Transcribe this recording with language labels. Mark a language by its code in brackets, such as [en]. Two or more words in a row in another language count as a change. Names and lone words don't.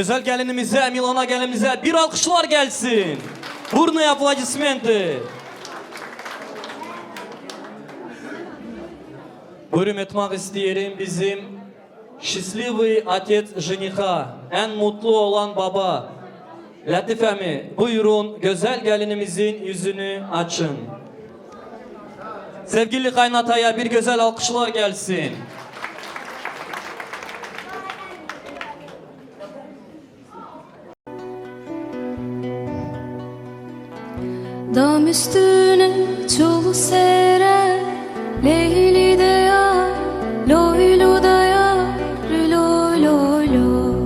[tr] gelinimize, Milana gelinimize bir alkışlar gelsin. Burnu aplodismenti. Buyurun etmek isterim bizim [ru] счастливый отец жениха, [tr] en mutlu olan baba. Latif Emi, buyurun güzel gelinimizin yüzünü açın. Sevgili kaynataya bir güzel alkışlar gelsin. Dam üstüne çulu sere, Leyli de yar, loylu da yar, loy loy loy.